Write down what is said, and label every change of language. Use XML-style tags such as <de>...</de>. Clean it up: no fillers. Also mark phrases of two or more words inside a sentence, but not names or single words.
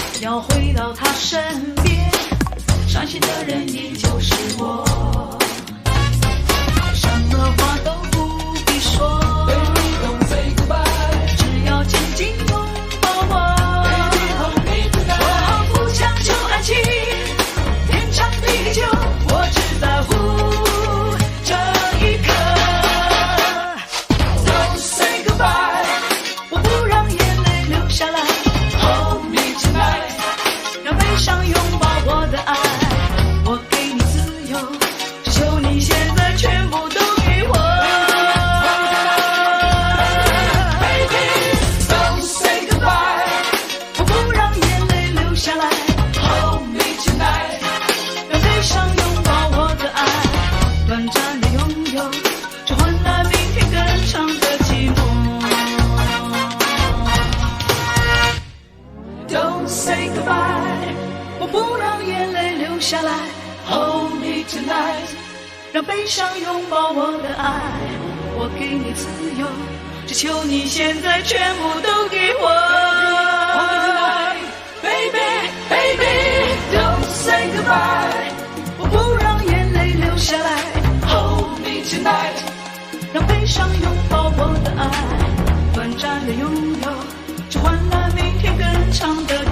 <zh>要回到他身边，伤心的人依旧是我，什么话都不必说，</zh> <en>Baby don't say goodbye，</en> <zh>只要紧紧拥抱我。</zh> <en>Baby hold me tonight，</en> <zh>我毫不强求爱情，天长地久，我只在乎这一刻。</zh> <en>Don't say goodbye，</en> <zh>我不让眼泪流下来，</zh> <en>Hold me tonight，</en> <zh>让悲伤拥抱我的爱。我给你自由，只求你现在全部都给我。</zh> <en>Baby don't say goodbye，</en> <zh>我不让眼泪流下来，</zh> <en>Hold me tonight，</en> <zh>让悲伤拥抱我的爱。短暂的拥有，只换来明天更长的寂寞。</zh> <en>Don't say goodbye，</en> <zh>我不让眼泪流下来，</zh> <en>Hold me tonight，</en> <zh>让悲伤拥抱我的爱。我给你自由，只求你现在全部都给我。</zh> <en>Hold me tonight， Baby baby don't say goodbye，</en> <zh>我不让眼泪流下来，</zh> <en>Hold me tonight，</en> <zh>让悲伤拥抱我的爱。短暂的拥有，只换来明天更长的</zh>